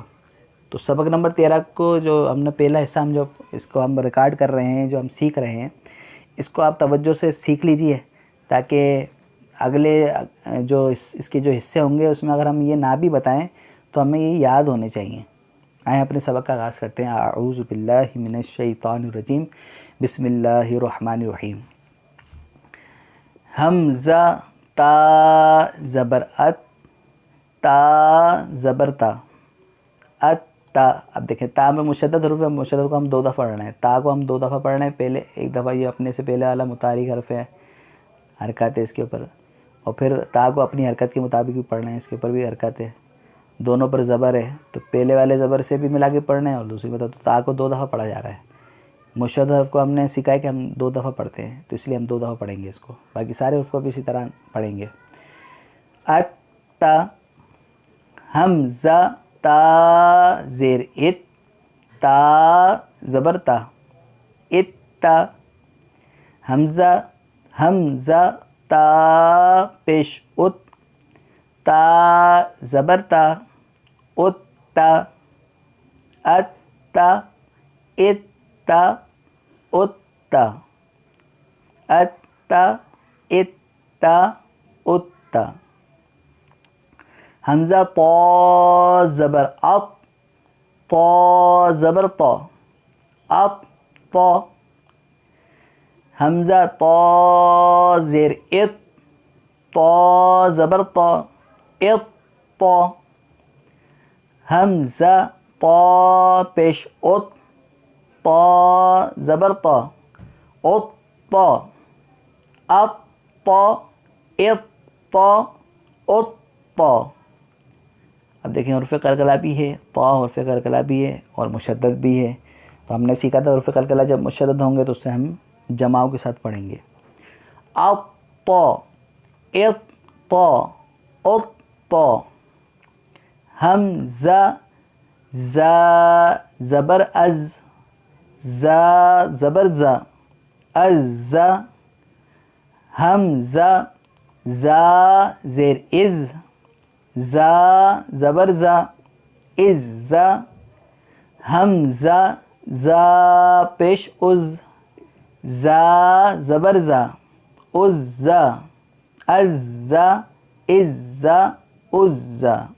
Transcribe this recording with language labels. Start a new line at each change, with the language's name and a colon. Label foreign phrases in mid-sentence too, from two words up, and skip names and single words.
Urdu: تو سبق نمبر 13 کو جو ہم نے پہلا حصہ جو اس کو ہم ریکارڈ کر رہے ہیں، جو ہم سیکھ رہے ہیں، اس کو آپ توجہ سے سیکھ لیجئے، تاکہ اگلے جو اس کے جو حصے ہوں گے اس میں اگر ہم یہ نہ بھی بتائیں تو ہمیں یہ یاد ہونے چاہیے۔ آئیں اپنے سبق کا آغاز کرتے ہیں۔
Arabic: اعوذ باللہ من الشیطان الرجیم، بسم اللہ الرحمن الرحیم۔
Urdu: حمزہ تا زبر ات، تا زبر تا، ات تا۔ اب دیکھیں تا میں مشدد حروف ہے، مشدد کو ہم 2 دفعہ پڑھ رہے ہیں، تا کو ہم 2 دفعہ پڑھ رہے ہیں، پہلے ایک دفعہ یہ اپنے سے پہلے والا متحرک حرف ہے، حرکت ہے اس کے اوپر، اور پھر تا کو اپنی حرکت کے مطابق بھی پڑھ رہے ہیں، اس کے اوپر بھی حرکت ہے، دونوں پر زبر ہے، تو پہلے والے زبر سے بھی ملا کے پڑھ رہے ہیں، اور دوسری بات تو تا کو 2 دفعہ پڑھا جا رہا ہے۔ مشدد حرف کو ہم نے سکھایا کہ ہم 2 دفعہ پڑھتے ہیں، تو اس لیے ہم 2 دفعہ پڑھیں گے اس کو، باقی سارے حروف کو بھی اسی طرح پڑھیں گے۔ ات تا، حمزہ تا زیر ات، تا زبر تا، ات تا۔ حمزہ تا پیش ات، تا زبر تا، ات تا۔ ات تا، ات تا، ات تا۔ ات تا، ات تا، ات تا۔ حمزہ طا زبر اط، طا زبر طا، اط طا۔ حمزہ طا زیر اط، طا زبر طا، اط طا۔ حمزہ طا پیش ات، طا زبر طا، ات طا، اط طا، اط طا، ات طا۔ اب دیکھیں حروف قلقلہ بھی ہے، طا حرف قلقلہ بھی ہے اور مشدد بھی ہے، تو ہم نے سیکھا تھا حروف قلقلہ جب مشدد ہوں گے تو اس سے ہم جماؤں کے ساتھ پڑھیں گے۔ اط طا، اط طا، ات طا۔ حمزہ زا زبر از، زا زبر زا، از زا۔ حمزہ زا زیر از، زا زبر زا، از زا۔ حمزہ زا پیش از، زا زبر زا، از زا، از زا، از زا، از زا۔